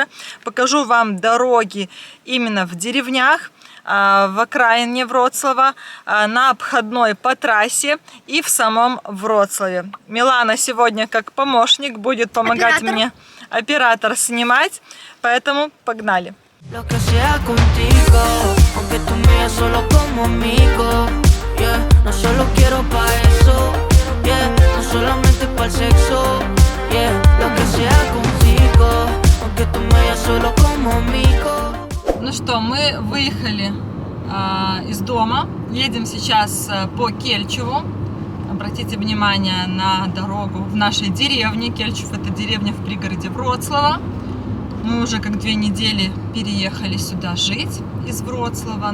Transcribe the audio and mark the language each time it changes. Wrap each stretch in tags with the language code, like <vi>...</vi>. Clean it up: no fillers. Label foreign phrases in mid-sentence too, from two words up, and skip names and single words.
<ru>Покажу вам дороги именно в деревнях, в окраине Вроцлава, на обходной по трассе и в самом Вроцлаве. Милана сегодня как помощник будет помогать мне, оператор, снимать, поэтому погнали!</ru> <es>Solamente para el sexo, yeah, lo que sea contigo, aunque tú me veas solo como amigo.</es> <ru>Ну что, мы выехали из дома, едем сейчас по Кельчеву. Обратите внимание на дорогу в нашей деревне. Кельчев — это деревня в пригороде Вроцлава. Мы уже как 2 недели переехали сюда жить из Вроцлава.</ru>